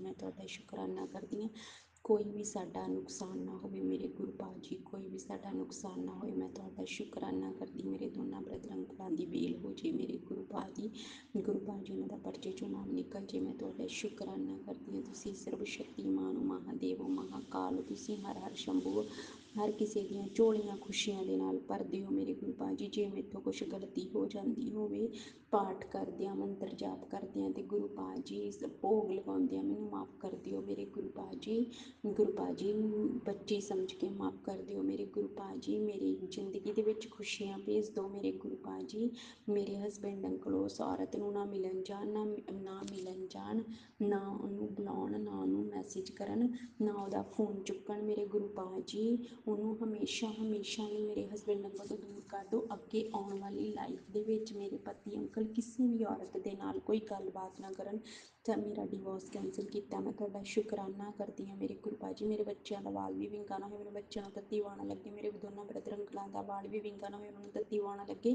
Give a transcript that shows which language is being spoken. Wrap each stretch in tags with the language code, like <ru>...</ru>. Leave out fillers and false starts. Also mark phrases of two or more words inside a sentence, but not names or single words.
<pa>ਮੈਂ ਤੁਹਾਡਾ ਸ਼ੁਕਰਾਨਾ ਕਰਦੀ ਹਾਂ, ਕੋਈ ਵੀ ਸਾਡਾ ਨੁਕਸਾਨ ਨਾ ਹੋਵੇ ਮੇਰੇ ਗੁਰੂ ਬਾਜੀ, ਕੋਈ ਵੀ ਸਾਡਾ ਨੁਕਸਾਨ ਨਾ ਹੋਏ। ਮੈਂ ਤੁਹਾਡਾ ਸ਼ੁਕਰਾਨਾ ਕਰਦੀ, ਮੇਰੇ ਦੋਨੋਂ</pa> <en>brother uncles</en> <pa>ਦੀ ਬੇਲ ਹੋ ਜਾਏ ਮੇਰੇ ਗੁਰੂ ਬਾਜੀ, ਗੁਰੂ ਬਾਜੀ ਉਨ੍ਹਾਂ ਦਾ ਪਰਚੇ ਚੋਂ ਨਾਮ ਨਿਕਲ ਜਾਏ। ਮੈਂ ਤੁਹਾਡਾ ਸ਼ੁਕਰਾਨਾ ਕਰਦੀ ਹਾਂ, ਤੁਸੀਂ ਸਰਵ ਸ਼ਕਤੀਮਾਨ ਮਹਾਦੇਵ ਮਹਾਕਾਲ, ਤੁਸੀਂ ਹਰ ਹਰ ਸ਼ੰਭੂ ਹਰ ਕਿਸੀ ਦੀਆਂ ਝੋਲੀਆਂ ਖੁਸ਼ੀਆਂ ਦੇ ਨਾਲ ਭਰ ਦਿਓ ਮੇਰੇ ਗੁਰੂ ਬਾਜੀ। ਜੇ ਮੈਥੋਂ ਕੁਛ ਗਲਤੀ ਹੋ ਜਾਤੀ ਹੋਵੇ ਪਾਠ ਕਰਦਿਆਂ ਮੰਤਰ ਜਾਪ ਕਰਦਿਆਂ ਤੇ ਗੁਰੂ ਬਾਜੀ ਭੋਗ ਲਗਾਉਂਦਿਆਂ ਮੈਨੂੰ ਮਾਫ਼ ਕਰ ਦਿਓ ਮੇਰੇ ਗੁਰੂ ਬਾਜੀ। ਗੁਰੂ ਬਾਜੀ ਬੱਚੀ ਸਮਝ ਕੇ ਮਾਫ਼ ਕਰ ਦਿਓ ਮੇਰੇ ਗੁਰੂ ਬਾਜੀ। ਮੇਰੀ ਜ਼ਿੰਦਗੀ ਦੇ ਵਿਚ ਖੁਸ਼ੀਆਂ ਭੇਜ ਦੋ ਮੇਰੇ ਗੁਰੂ ਬਾਜੀ। ਮੇਰੇ</pa> <en>husband uncle</en> <pa>ਉਸ ਔਰਤ ਨੂੰ ਨਾ ਮਿਲਣ ਜਾਣ, ਨਾ ਮਿਲਣ ਜਾਣ, ਨਾ ਉਹਨੂੰ ਬੁਲਾਉਣ, ਨਾ ਉਹਨੂੰ ਮੈਸੇਜ ਕਰਨ, ਨਾ ਉਹਦਾ ਫੋਨ ਚੁੱਕਣ ਮੇਰੇ ਗੁਰੂ ਬਾਜੀ। ਉਹਨੂੰ ਹਮੇਸ਼ਾ ਲਈ ਮੇਰੇ</pa> <en>husband uncle</en> <pa>ਤੋਂ ਦੂਰ ਕਰ ਦਿਓ। ਅੱਗੇ ਆਉਣ ਵਾਲੀ ਲਾਈਫ ਦੇ ਵਿੱਚ ਮੇਰੇ ਪਤੀ ਅੰਕਲ ਕਿਸੇ ਵੀ ਔਰਤ ਦੇ ਨਾਲ ਕੋਈ ਗੱਲਬਾਤ ਨਾ ਕਰਨ ਤਾਂ ਮੇਰਾ</pa> <en>divorce cancel</en> <pa>ਕੀਤਾ। ਮੈਂ ਤੁਹਾਡਾ ਸ਼ੁਕਰਾਨਾ ਕਰਦੀ ਹਾਂ ਮੇਰੇ ਗੁਰੂ ਬਾਜੀ। ਮੇਰੇ ਬੱਚਿਆਂ ਦਾ ਵਾਲ ਵੀ ਵਿੰਗਾ ਨਾ ਹੋਵੇ, ਮੇਰੇ ਬੱਚਿਆਂ ਨੂੰ ਤੱਤੀ ਵਾਣਾ ਲੱਗੇ, ਮੇਰੇ ਦੋਨਾਂ</pa> <en>brother uncles</en> <pa>ਦਾ ਵਾਲ ਵੀ ਵਿੰਗਾ ਨਾ ਹੋਵੇ, ਉਹਨਾਂ ਨੂੰ ਤੱਤੀ ਵਾਣਾ ਲੱਗੇ।</pa>